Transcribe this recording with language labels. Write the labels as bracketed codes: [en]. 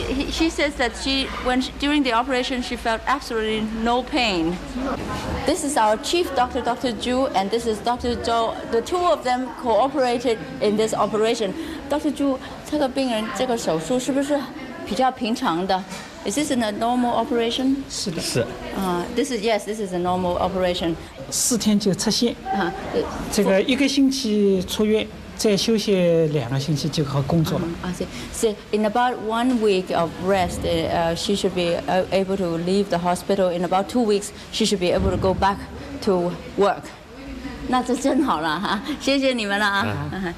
[en] She says that during the operation she felt absolutely no pain. This is our chief doctor, Dr. Zhu, and this is Dr. Zhou. The two of them cooperated in this operation. Dr. [zh] Zhu, 这个病人这个手术是不是比较平常的？ [en] Is this a normal operation? [zh] 是的。是。 [en] This is a normal operation. [zh] 4天就出现。这个1个星期出院。再休息2个星期就好工作了。 [en] So in about 1 week of rest, she should be able to leave the hospital. In about 2 weeks, she should be able to go back to work. [zh] 那这真好了哈，谢谢你们了啊。